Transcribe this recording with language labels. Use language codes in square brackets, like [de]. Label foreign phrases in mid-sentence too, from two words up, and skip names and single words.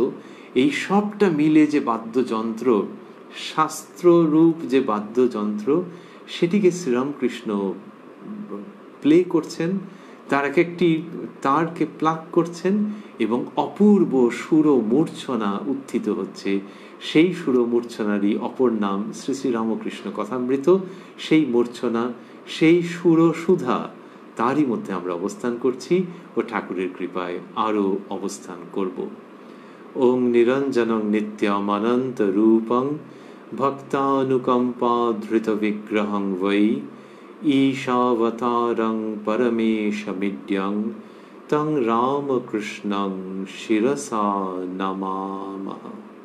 [bn] এই সবটা মিলে যে বাদ্যযন্ত্র, শাস্ত্ররূপ যে বাদ্যযন্ত্র, সেটিকে শ্রীরামকৃষ্ণ প্লে করছেন, তার এক একটি তারকে প্লাগ করছেন এবং অপূর্ব সুর মূর্ছনা উত্থিত হচ্ছে। সেই সুর মূর্ছনারই অপর নাম শ্রী শ্রী রামকৃষ্ণ কথামৃত। সেই মূর্ছনা, সেই সুর সুধা, তারই মধ্যে আমরা অবস্থান করছি ও ঠাকুরের কৃপায় আরও অবস্থান করব। [sa] ওং নিরঞ্জনং নিত্যমনন্ত রূপং ভক্তানুকম্পা ধৃত বিগ্রহং বৈ ঈশাবতারং পরমেশমিড্যং তং রামকৃষ্ণং শিরসা নমামঃ।